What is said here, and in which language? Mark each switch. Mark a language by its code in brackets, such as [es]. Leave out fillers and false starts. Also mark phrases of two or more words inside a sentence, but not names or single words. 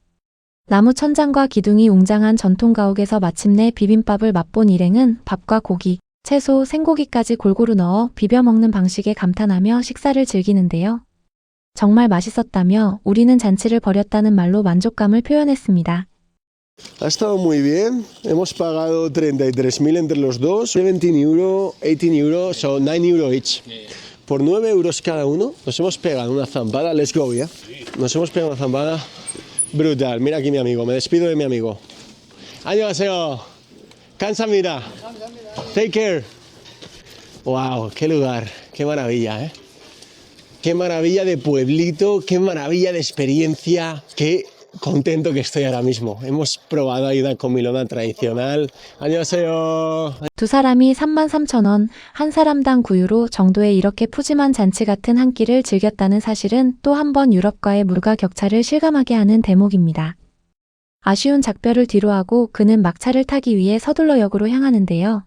[ko] 나무 천장과 기둥이 웅장한 전통 가옥에서 마침내 비빔밥을 맛본 일행은 밥과 고기, 채소, 생고기까지 골고루 넣어 비벼 먹는 방식에 감탄하며 식사를 즐기는데요. 정말 맛있었다며 우리는 잔치를 벌였다는 말로 만족감을 표현했습니다. [es] Ha estado muy bien. Hemos pagado 33.000 entre los dos. 17 euro, 18 euros, [en] so 9 euro each. [es] Por 9 euros cada uno nos hemos pegado una zampada. [en] Let's go, [es] ¿ya? Nos hemos pegado una zampada brutal. Mira aquí mi amigo. Me despido de mi amigo. [ko] 안녕하세요. 감사합니다. [en] Take care. [es] Wow, qué lugar. Qué maravilla, ¿eh? Qué maravilla de pueblito, qué maravilla de experiencia, qué contento que estoy ahora mismo. Hemos probado ahí una comilona tradicional. [ko] 안녕하세요. 두 사람이 33,000원, 한 사람당 9유로 정도의 이렇게 푸짐한 잔치 같은 한 끼를 즐겼다는 사실은 또 한 번 유럽과의 물가 격차를 실감하게 하는 대목입니다. 아쉬운 작별을 뒤로하고 그는 막차를 타기 위해 서둘러 역으로 향하는데요.